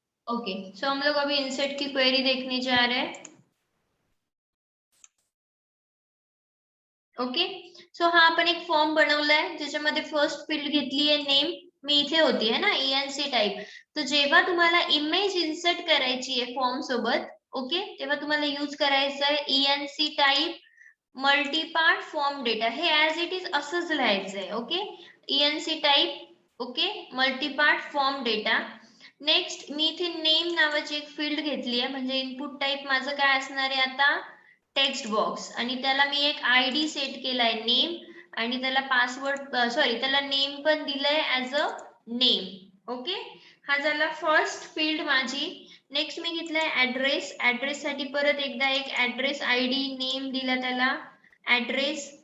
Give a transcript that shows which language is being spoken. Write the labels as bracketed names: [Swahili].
[Hindi] Okay, सो हम लोग अभी इंसर्ट की क्वेरी देखने जा रहे हैं। [Marathi] ओके, सो हा आपण एक फॉर्म बनवलाय ज्याच्यामध्ये फर्स्ट फील्ड घेतली आहे नेम, मी इथे होती है ना ENC टाइप। तर जेव्हा तुम्हाला इमेज इन्सर्ट करायची आहे फॉर्म सोबत, ओके, तेव्हा तुम्हाला यूज करायचं आहे ENC type multipart form data, हे ऍज इट इज असंच लिहायचंय। Okay, ENC type, okay, multipart form data. Next मी इथे नेम नावाची एक फील्ड घेतली आहे, म्हणजे इनपुट टाइप माझं काय असणार आहे आता, टेक्स्ट बॉक्स, आणि त्याला मी एक ID सेट केलाय नेम, आणि त्याला पासवर्ड सॉरी त्याला नेम पण दिलंय ऍज अ नेम। ओके, हा झाला फर्स्ट फील्ड माझी। नेक्स्ट मी घेतलाय ऍड्रेस, ऍड्रेस साठी परत एकदा एक ऍड्रेस ID नेम दिला त्याला ऍड्रेस।